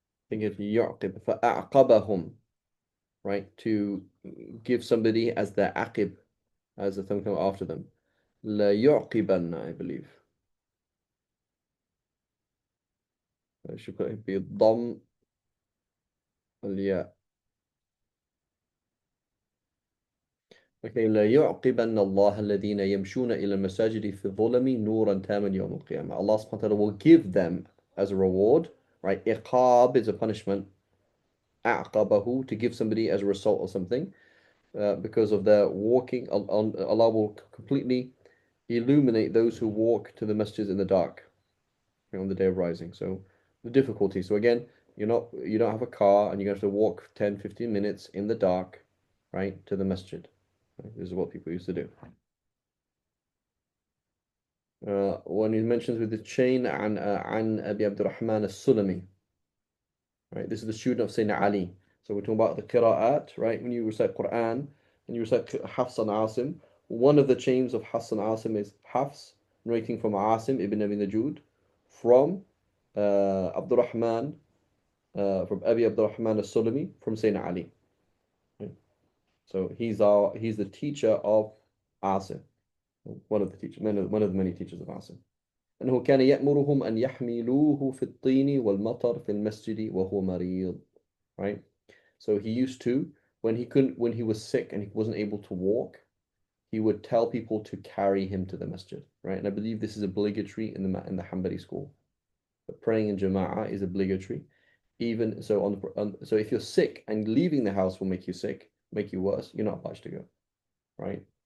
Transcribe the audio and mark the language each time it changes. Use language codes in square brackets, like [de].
[en] I think it's [ar] يعقب فأعقبهم [en] right to give somebody as their aqib as the thing come after them [ar] لا يعقبن [en] I believe I should put it [ar] بالضم الياء [en] Okay, [ar] لا يعقبن الله الذين يمشون إلى المساجد في الظلم نورا تاما يوم القيامة. [en] Allah subhanahu wa ta'ala will give them as a reward, right? Iqab is a punishment. [ar] أعقبه [en] to give somebody as a result of something because of their walking. Allah will completely illuminate those who walk to the masjids in the dark on the day of rising. So the difficulty. So again, you don't have a car and you're going to have to walk 10, 15 minutes in the dark, right, to the masjid. Right? This is what people used to do. When he mentions with the chain [ar] عن أبي عبد الرحمن السلمي, [en] right? This is the student of Sayyidina Ali. So we're talking about the qira'at, right? When you recite Quran and you recite Hafs and Asim, one of the chains of Hafs and Asim is Hafs narrating from Asim ibn Abi Najud from Abdurrahman from Abi Abdurrahman al-Sulami from Sayyidina Ali. Right? So he's the teacher of Asim, one of the teachers, one of the many teachers of Asim. [ar] أنه كان يأمرهم أن يحملوه في الطين والمطر في المسجد وهو مريض. [en] Right? So he used to, when he was sick and he wasn't able to walk, he would tell people to carry him to the masjid. Right? And I believe this is obligatory in the Hanbali school. But praying in Jama'ah is obligatory. Even so, so if you're sick and leaving the house will make you sick, make you worse, you're not obliged to go. Right?